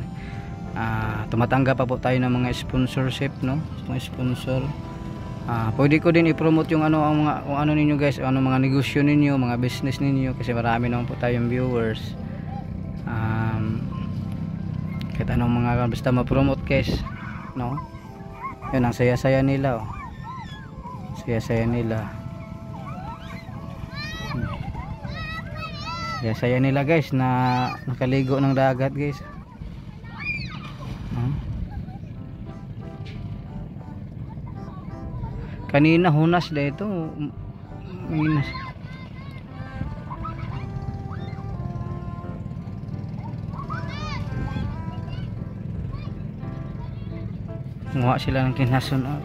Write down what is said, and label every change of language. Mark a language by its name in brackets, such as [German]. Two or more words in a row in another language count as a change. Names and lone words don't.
[Filipino] Tumatanggap pa po tayo ng mga sponsorship, no, mga sponsor. Pwede ko din i-promote yung ano, ang mga, kung ano ninyo guys, ano mga negosyo ninyo, mga business ninyo, kasi marami naman po tayong viewers. Kahit anong mga basta ma-promote guys, no. Yun ang saya-saya nila, oh. Saya-saya nila. Saya-saya nila guys na nakaligo ng dagat guys. Kanina hunas na ito. [Cebuano] Hunas. Nguha sila ng kinason.